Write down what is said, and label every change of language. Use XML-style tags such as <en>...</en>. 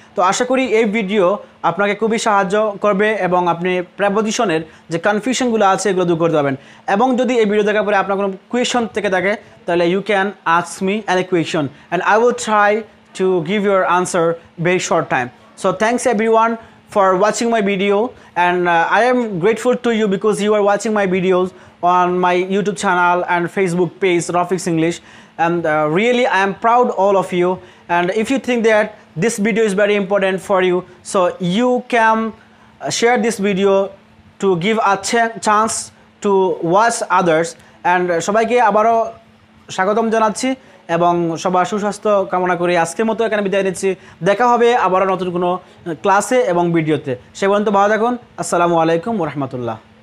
<bn>তো আশা করি এই ভিডিও আপনাকে খুবই সাহায্য করবে এবং আপনি প্রেপোজিশনের যে কনফিউশনগুলো আছে এগুলো দূর করতে পারবেন। এবং যদি এই ভিডিও দেখার পরে আপনার কোনো কোয়েশন থেকে থাকে তাহলে</bn> <en>You can ask me an question and I will try to give your answer very short time. So thanks everyone for watching my video, and I am grateful to you because you are watching my videos on my YouTube channel and Facebook page Rafique's English, and really I am proud all of you. And if you think that this video is very important for you, so you can share this video to give a chance to watch others.</en> <bn>And সবাইকে আবারও স্বাগতম জানাচ্ছি এবং সবার সুস্বাস্থ্য কামনা করি। আজকের মতো এখানে বিদায় নিচ্ছি, দেখা হবে আবারও নতুন কোনো ক্লাসে এবং ভিডিওতে। সে পর্যন্ত ভালো থাকুন। আসসালামু আলাইকুম ওয়া রাহমাতুল্লাহ।</bn>